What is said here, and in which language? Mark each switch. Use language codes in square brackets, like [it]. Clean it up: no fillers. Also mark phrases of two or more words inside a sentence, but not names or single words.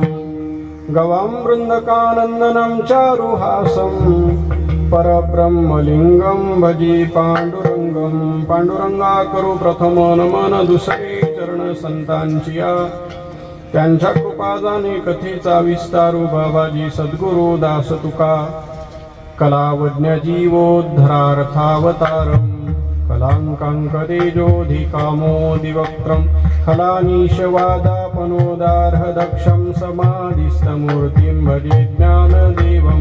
[sa] गवां वृन्दकानन्दनं चारुहासं, परब्रह्मलिङ्गं भजे पांडुरंगं। [mr] पांडुरंगा करू प्रथम नमन, दुसरे चरण संतांचिया। त्यांच्या कृपा जाणे कथेचा विस्तारू, बाबाजी सद्गुरु दास तुका। [sa] कलावज्ञ जीवोद्धरार्थावतारम्, कलाङ्काङ्कतेजोऽधिकामोदिवक्त्रं। खलानीशवादापनोदार्हदक्षं, समाधिस्थमूर्तिं भजे ज्ञानदेवं।